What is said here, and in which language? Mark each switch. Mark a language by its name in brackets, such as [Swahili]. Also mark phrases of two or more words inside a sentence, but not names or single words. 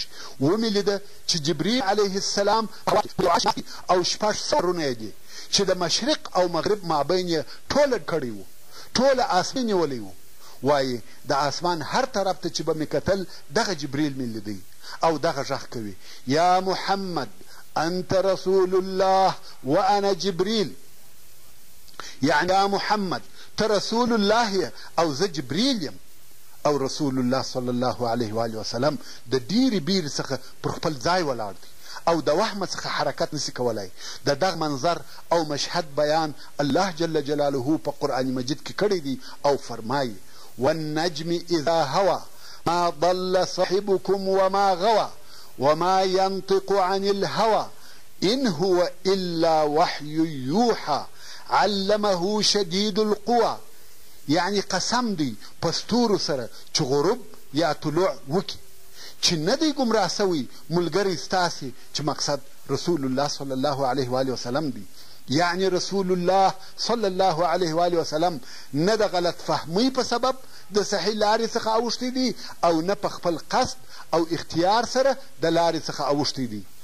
[Pashto] ومې لیده چې جبریل [Arabic] علیه السلام [Pashto] او 6 سرونه یې دي چې د مشرق او مغرب مابین یې ټوله کړی و، ټوله آسمان نیولی و. وایي د آسمان هر طرف ته چې به مې کتل دغه جبریل مې لیدی، او دغه غږ کوي [Arabic] یا محمد انت رسول الله وانا جبریل، [Pashto] یعنی یا محمد ته رسول الله او زه جبریل یم. او رسول الله [Arabic] صلی الله علیه و آله وسلم [Pashto] د ډېرې بیرې څخه پر خپل ځای ولاړ دی او د وهمه څخه حرکت نسي کولی. د دغه منظر او مشهد بیان الله [Arabic] جل جلاله [Pashto] په قرآن مجید کې کړی دی او فرمایي [Arabic] والنجم اذا هوى ما ضل صاحبكم وما غوى وما ينطق عن الهوى إن هو إلا وحي يوحى علمه شدید القوى. [Pashto] یعنی قسم دی په ستورو سره چې غروب یا طلوع وکړي چې نه دی ګمراه سوی ملګری ستاسې، چې مقصد رسول الله [Arabic] صلی الله علیه و آله وسلم [Pashto] دی. یعنی رسول الله [Arabic] صلی الله علیه و آله وسلم [Pashto] نه د غلط فهمۍ په سبب د صحیح لارې څخه اوښتی دی او نه په خپل قصد او اختیار سره د لارې څخه اوښتی دی،